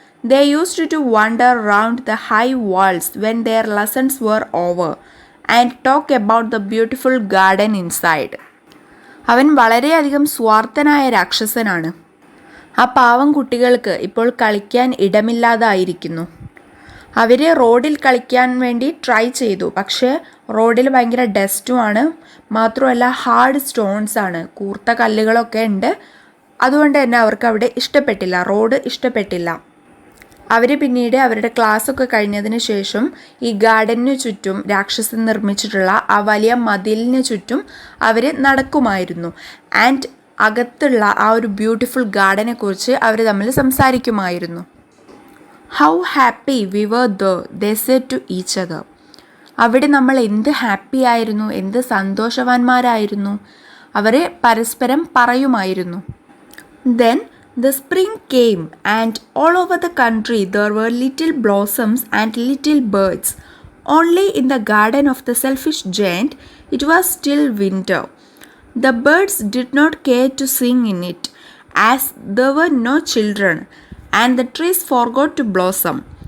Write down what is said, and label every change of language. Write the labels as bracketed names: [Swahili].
[English] They used to wander round the high walls when their lessons were over and talk about the beautiful garden inside. [Malayalam] അവൻ വളരെയധികം സ്വാർത്ഥനായ രാക്ഷസനാണ്. ആ പാവം കുട്ടികൾക്ക് ഇപ്പോൾ കളിക്കാൻ ഇടമില്ലാതായിരിക്കുന്നു. അവർ റോഡിൽ കളിക്കാൻ വേണ്ടി ട്രൈ ചെയ്തു, പക്ഷേ റോഡിൽ ഭയങ്കര ഡസ്റ്റുമാണ്, മാത്രമല്ല ഹാർഡ് സ്റ്റോൺസ് ആണ്, കൂർത്ത കല്ലുകളൊക്കെ ഉണ്ട്. അതുകൊണ്ട് തന്നെ അവർക്ക് അവിടെ ഇഷ്ടപ്പെട്ടില്ല, റോഡ് ഇഷ്ടപ്പെട്ടില്ല. അവർ പിന്നീട് അവരുടെ ക്ലാസ്സൊക്കെ കഴിഞ്ഞതിന് ശേഷം ഈ ഗാർഡനു ചുറ്റും രാക്ഷസൻ നിർമ്മിച്ചിട്ടുള്ള ആ വലിയ മതിലിന് ചുറ്റും അവർ നടക്കുമായിരുന്നു. ആൻഡ് അകത്തുള്ള ആ ഒരു ബ്യൂട്ടിഫുൾ ഗാർഡനെ കുറിച്ച് അവർ തമ്മിൽ സംസാരിക്കുമായിരുന്നു. [English] How happy we were they said to each other. [Malayalam] അവിടെ നമ്മൾ എന്ത് ഹാപ്പി ആയിരുന്നു, എന്ത് സന്തോഷവാന്മാരായിരുന്നു, അവർ പരസ്പരം പറയുമായിരുന്നു. [English] Then the spring came and all over the country there were little blossoms and little birds. Only in the garden of the selfish giant it was still winter. The birds did not care to sing in it, as there were no children, and the trees forgot to blossom.